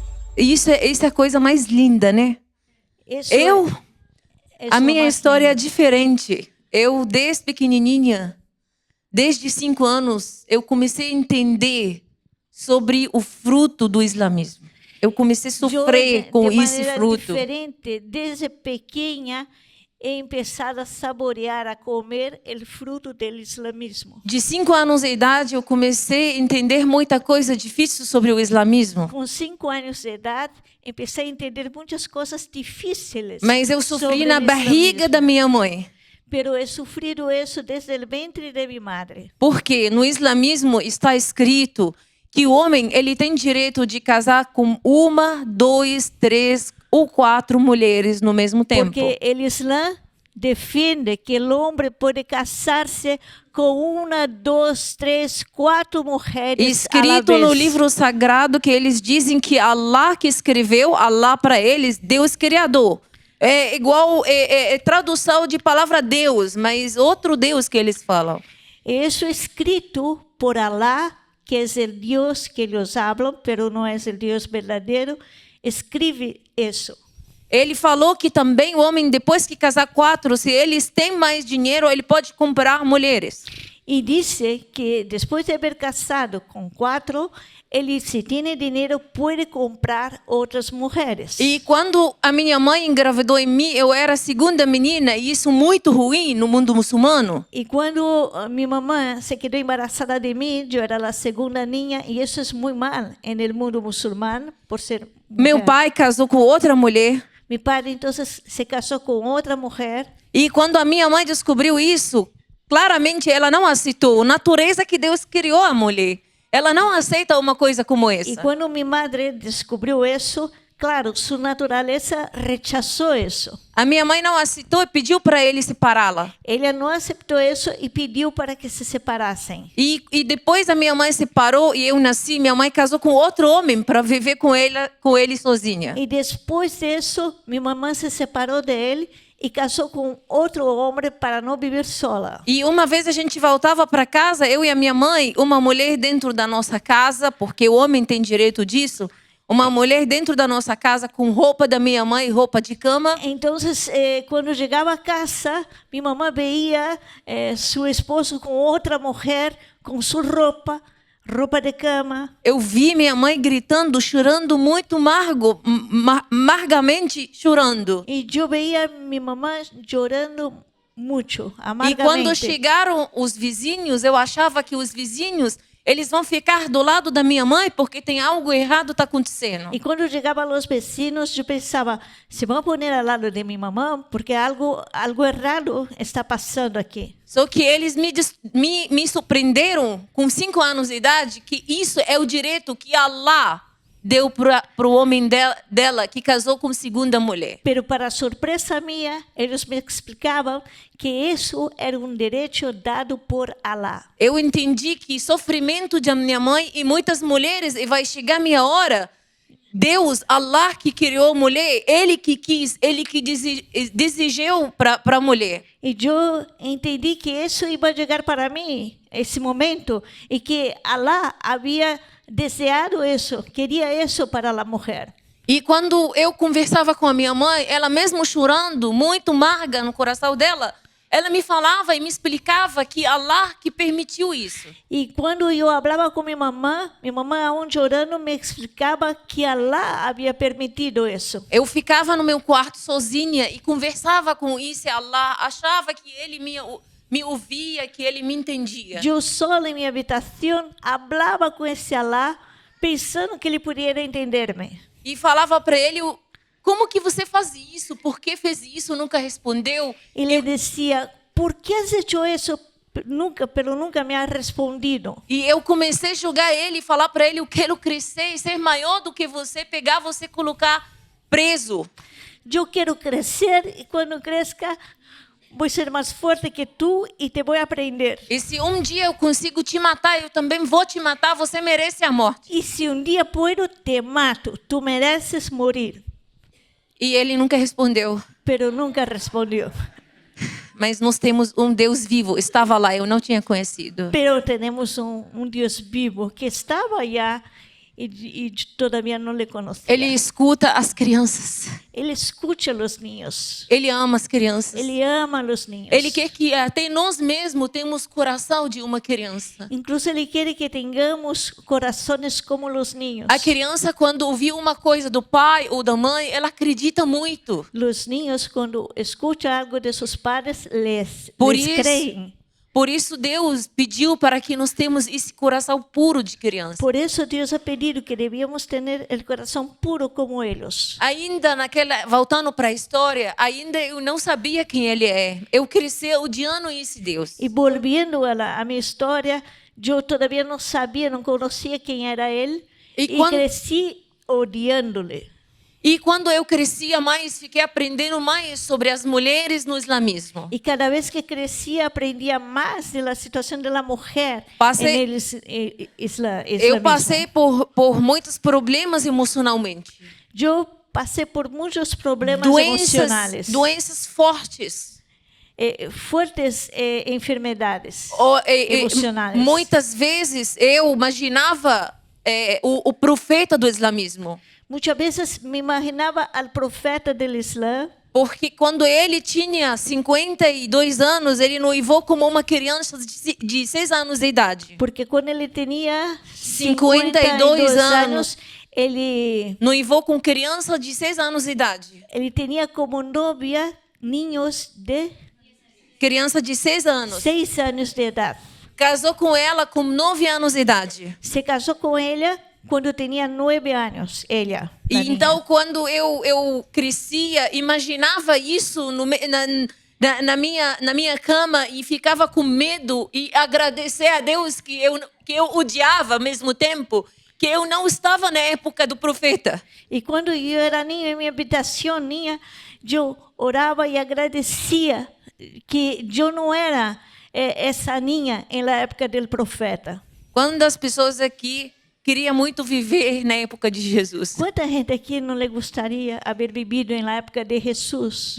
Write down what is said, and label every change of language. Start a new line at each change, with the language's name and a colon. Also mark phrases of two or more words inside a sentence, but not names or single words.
Portuguese: Isso é a coisa mais linda, né?
Spanish: Eso es
Portuguese: A
Spanish: lo
Portuguese: minha
Spanish: más
Portuguese: história é
Spanish: lindo.
Portuguese: diferente. Eu, desde pequenininha, desde 5 anos, eu comecei a entender sobre o fruto do islamismo. Eu comecei a
Spanish: Yo
Portuguese: sofrer com
Spanish: de
Portuguese: esse
Spanish: manera
Portuguese: fruto.
Spanish: diferente, desde pequeña, he empezado a saborear, a comer el fruto del islamismo.
Portuguese: De 5 anos de idade, eu comecei a entender muita coisa difícil sobre o islamismo.
Spanish: Con 5 años de edad, empecé a entender muchas cosas difíciles
Portuguese: Mas eu sofri
Spanish: sobre
Portuguese: na
Spanish: el
Portuguese: barriga
Spanish: islamismo.
Portuguese: da minha mãe.
Spanish: Pero he sufrido eso desde el ventre de mi madre.
Portuguese: Porque no islamismo está escrito que o homem ele tem direito de casar com 1, 2, 3 ou 4 mulheres no mesmo tempo.
Spanish: Porque el Islam defiende que el hombre puede casarse con 1, 2, 3, 4 mujeres a la
Portuguese: Escrito no
Spanish: vez.
Portuguese: livro sagrado que eles dizem que Allah que escreveu, Allah para eles, Deus Criador. É igual tradução de palavra Deus, mas outro Deus que eles falam.
Spanish: Eso escrito por Alá, que es el Dios que ellos hablan, pero no es el Dios verdadero, escribe eso.
Portuguese: Ele falou que também o homem, depois que casar 4, se eles têm mais dinheiro, ele pode comprar mulheres.
Spanish: Y dice que después de haber casado con 4, él, si tiene dinero, puede comprar otras mujeres.
Portuguese: E quando a minha mãe engravidou em mim, eu era a segunda menina, e isso muito ruim no mundo muçulmano.
Spanish: Y cuando mi mamá se quedó embarazada de mí, yo era la segunda niña, y eso es muy mal en el mundo musulmán por ser mujer.
Portuguese: Meu pai casou com outra mulher.
Spanish: Mi padre entonces se casó con otra mujer.
Portuguese: E quando a minha mãe descobriu isso, claramente ela não aceitou. A natureza que Deus criou a mulher. Ela não aceita uma coisa como essa.
Spanish: Y cuando mi madre descubrió eso, claro, su naturaleza rechazó eso.
Portuguese: A minha mãe não aceitou e pediu para ele separá-la.
Spanish: Ella no aceptó eso y pidió para que se separasen.
Portuguese: E depois a minha mãe separou e eu nasci, minha mãe casou com outro homem para viver com ele sozinha.
Spanish: Y después de eso, mi mamá se separó de él y casó con otro hombre para no vivir sola.
Portuguese: E uma vez a gente voltava para casa, eu e a minha mãe, uma mulher dentro da nossa casa, porque o homem tem direito disso, uma mulher dentro da nossa casa com roupa da minha mãe, roupa de cama.
Spanish: Entonces, cuando llegaba a casa, mi mamá veía su esposo con otra mujer, con su ropa de cama.
Portuguese: Eu vi minha mãe gritando, chorando muito amargamente chorando.
Spanish: Y yo veía a mi mamá llorando mucho,
Portuguese: E
Spanish: amargamente.
Portuguese: quando chegaram os vizinhos, eu achava que os vizinhos eles vão ficar do lado da minha mãe porque tem algo errado tá acontecendo.
Spanish: Y cuando llegaban los vecinos, yo pensaba, se van a poner al lado de mi mamá porque algo errado está pasando aquí.
Portuguese: Só que eles me surpreenderam com 5 anos de idade que isso é o direito que Allah deu para o homem dela que casou com segunda mulher.
Spanish: Pero para sorpresa mía, ellos me explicaban que eso era un derecho dado por Alá.
Portuguese: Eu entendi que sofrimento da minha mãe e muitas mulheres, e vai chegar minha hora, Deus, Allah que criou a mulher, Ele que quis, Ele que desejou para a mulher.
Spanish: Y yo entendí que eso iba a llegar para mí, ese momento, y que Alá había deseado eso, quería eso para la mujer.
Portuguese: E quando eu conversava com a minha mãe, ela mesmo chorando, muito amarga no coração dela, ela me falava e me explicava que Allah que permitiu isso.
Spanish: Y cuando yo hablaba con mi mamá aún llorando me explicaba que Alá había permitido eso.
Portuguese: Eu ficava no meu quarto sozinha e conversava com esse Allah, achava que ele me ouvia, que ele me entendia.
Spanish: Yo sola en mi habitación hablaba con ese Alá pensando que ele pudiera entenderme.
Portuguese: E falava para ele, como que você faz isso? Por que fez isso? Nunca respondeu.
Spanish: Y le decía, ¿por qué has hecho eso? Pero nunca me has respondido.
Portuguese: E eu comecei a julgar ele e falar para ele, eu quero crescer e ser maior do que você, pegar você e colocar preso.
Spanish: Yo quiero crecer y cuando crezca voy a ser más fuerte que tú y te voy a aprender.
Portuguese: E se um dia eu consigo te matar, eu também vou te matar, você merece a morte.
Spanish: Y si un día puedo, te mato. Tú mereces morir.
Portuguese: E ele nunca respondeu.
Spanish: Pero nunca respondió.
Portuguese: Mas nós temos um Deus vivo. Estava lá, eu não tinha conhecido.
Spanish: Pero tenemos un Dios vivo que estaba allá todavía no le conocía.
Portuguese: Ele escuta as crianças.
Spanish: Él escucha a los niños.
Portuguese: Ele ama as crianças.
Spanish: Él ama a los niños.
Portuguese: Ele quer que até nós mesmos temos coração de uma criança.
Spanish: Incluso Él quiere que tengamos corazones como los niños.
Portuguese: A criança, quando ouviu uma coisa do pai ou da mãe, ela acredita muito.
Spanish: Los niños cuando escuchan algo de sus padres les
Portuguese: Isso,
Spanish: creen.
Portuguese: por isso Deus pediu para que nós temos esse coração puro de criança.
Spanish: Por eso Dios ha pedido que debíamos tener el corazón puro como ellos.
Portuguese: Ainda voltando para a história, ainda eu não sabia quem ele é. Eu cresci odiando esse Deus.
Spanish: Y volviendo a mi historia, yo todavía no sabía, no conocía quién era Él Y y cuando- crecí odiándole.
Portuguese: E quando eu crescia mais, fiquei aprendendo mais sobre as mulheres no islamismo.
Spanish: Y cada vez que crecía aprendía más de la situación de la mujer Pasé- en el
Portuguese: Eu
Spanish: islamismo.
Portuguese: passei por muitos problemas emocionalmente.
Spanish: Yo pasé por muchos problemas
Portuguese: Doenças,
Spanish: emocionales,
Portuguese: doenças fortes.
Spanish: fuertes enfermedades emocionais.
Portuguese: Muitas vezes eu imaginava o profeta do islamismo.
Spanish: Muchas veces me imaginaba al profeta del Islam,
Portuguese: Porque quando ele tinha 52 anos, ele noivou como uma criança de 6 anos de idade.
Spanish: porque cuando él tenía
Portuguese: 52 anos,
Spanish: él
Portuguese: Noivou com criança de 6 anos de idade.
Spanish: tenía como novia niños de
Portuguese: Criança de 6 anos.
Spanish: 6 años de edad.
Portuguese: Casou com ela com 9 anos de idade.
Spanish: Se casó con ella cuando tenía 9 años, ella.
Portuguese: E
Spanish: la niña.
Portuguese: então, quando eu crescia, imaginava isso na minha cama e ficava com medo e agradecer a Deus que eu odiava ao mesmo tempo, que eu não estava na época do profeta.
Spanish: Y cuando yo era niña en mi habitación, yo oraba y agradecía que yo no era esa niña en la época del profeta.
Portuguese: Quantas pessoas aqui queriam muito viver na época de Jesus?
Spanish: ¿Cuánta gente aquí no le gustaría haber vivido en la época de Jesús?